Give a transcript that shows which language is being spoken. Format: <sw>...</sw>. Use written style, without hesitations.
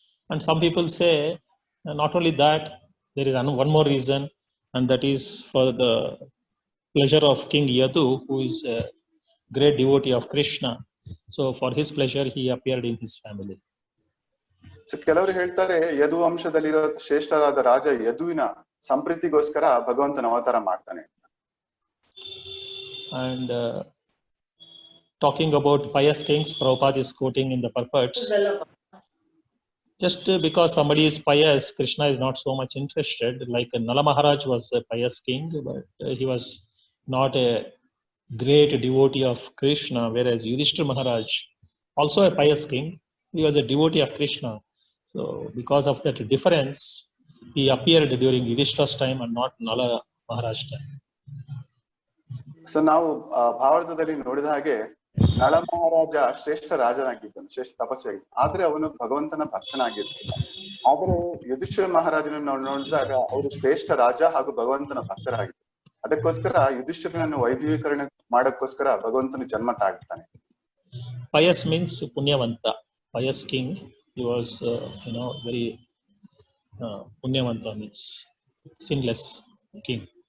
<en>And some people say, not only that, there is one more reason. and that is for the pleasure of King Yadu, who is a great devotee of Krishna. So for his pleasure, he appeared in his family.</en> <kn>So ಕೆಲವರು ಹೇಳ್ತಾರೆ ಯದು ವಂಶದಲ್ಲಿರೋ ಶ್ರೇಷ್ಠರಾದ ರಾಜ ಯದುವಿನ ಸಂಪ್ರೀತಿಗೋಸ್ಕರ ಭಗವಂತನ ಅವತಾರ ಮಾಡ್ತಾನೆ.</kn> <en>And talking about pious kings, Prabhupada is quoting in the purports. Just because somebody is pious, Krishna is not so much interested. Like Nala Maharaj was a pious king, but he was not a great devotee of Krishna, whereas Yudhishthira Maharaj, also a pious king, he was a devotee of Krishna. So because of that difference, he appeared during Yudhishthira's time and not Nala Maharaj's time.</en> <kn>So ನಾವು ಭಾರತದಲ್ಲಿ ನೋಡಿದ ಹಾಗೆ ನಳ ಮಹಾರಾಜ ಶ್ರೇಷ್ಠ ರಾಜನಾಗಿದ್ದನು, ಶ್ರೇಷ್ಠ ತಪಸ್ವಿಯಾಗಿದ್ದ, ಆದ್ರೆ ಅವನು ಭಗವಂತನ ಭಕ್ತನಾಗಿರ್ಲಿಲ್ಲ. ಆದ್ರೆ ಯುಧಿಷ್ಠಿರ ಮಹಾರಾಜನನ್ನು ನಾವು ನೋಡಿದಾಗ ಅವರು ಶ್ರೇಷ್ಠ ರಾಜ ಹಾಗೂ ಭಗವಂತನ ಭಕ್ತರಾಗಿದ್ದರು. ಅದಕ್ಕೋಸ್ಕರ ಯುಧಿಷ್ಠಿರನನ್ನು ವೈಭವೀಕರಣ ಮಾಡೋಕ್ಕೋಸ್ಕರ ಭಗವಂತನು ಜನ್ಮ ತಾಳ್ತಾನೆ.</kn> <en>Pious means Punyavanta. Pious king, he was very Punyavanta means sinless king.</en>